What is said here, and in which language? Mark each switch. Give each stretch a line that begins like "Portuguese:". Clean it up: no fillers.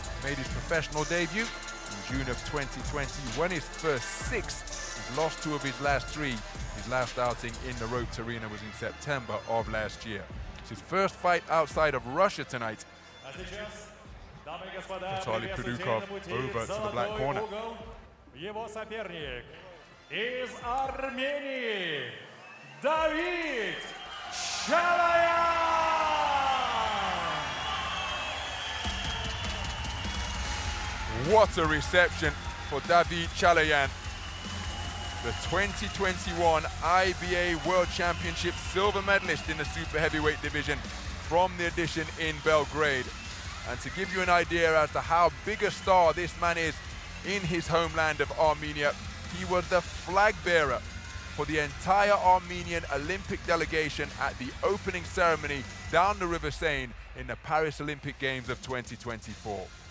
English: Made his professional debut in June of 2020, won his first 6. He's lost 2 of his last 3. His last outing in the roped arena was in September of last year. It's his first fight outside of Russia tonight. Vitaly KUDUKHOV over to the black corner.
Russian: Его соперник из Армении Davit Chaloyan.
English: What a reception for Davit Chaloyan, the 2021 IBA World Championship silver medalist in the super heavyweight division from the edition in Belgrade. And to give you an idea as to how big a star this man is in his homeland of Armenia, he was the flag bearer for the entire Armenian Olympic delegation at the opening ceremony down the River Seine in the Paris Olympic Games of 2024.